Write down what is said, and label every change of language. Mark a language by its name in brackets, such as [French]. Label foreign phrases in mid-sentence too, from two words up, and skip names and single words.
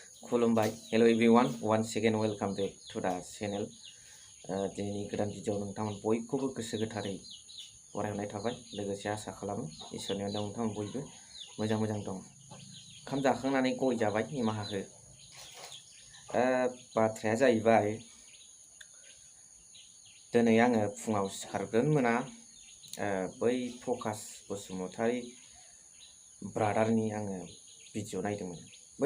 [Bodo] खुलुमबाय [English] hello everyone once again welcome back to the channel [Bodo] दिनैनि गोदान भिडिअ नोंथांमोन बयखौबो गोसो गोथारै बरायनाय थाबाय लोगोसे आसा खालामो इसोरनि अननायाव नोंथांमोन बयबो मोजां दं ओंखाम जाखांनानै गय जाबाय निमाहा हो बाथ्राया जाहैबाय दिनै आङो फुङाव सिखारगोन मोना बै प्रकाश बसुमतारी ब्रादारनि आङो भिडिअ नायदोंमोन बै